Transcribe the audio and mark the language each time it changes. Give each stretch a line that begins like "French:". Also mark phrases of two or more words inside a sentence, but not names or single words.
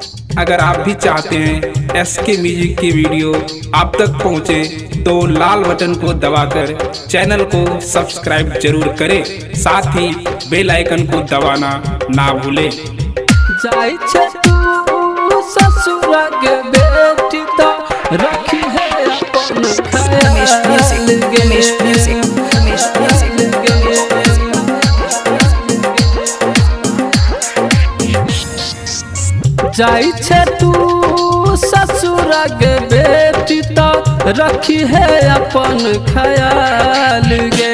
Hindi: अगर आप भी चाहते हैं एसके म्यूजिक की वीडियो आप तक पहुंचे तो लाल बटन को दबाकर चैनल को सब्सक्राइब जरूर करें, साथ ही बेल आइकन को दबाना ना भूलें।
Angika: जाई छे तू ससुरा के बेटी तो रखी है अपन ख्याल गे। जाई छे तू ससुरा के बेटी तो रखी है अपन ख्याल गे।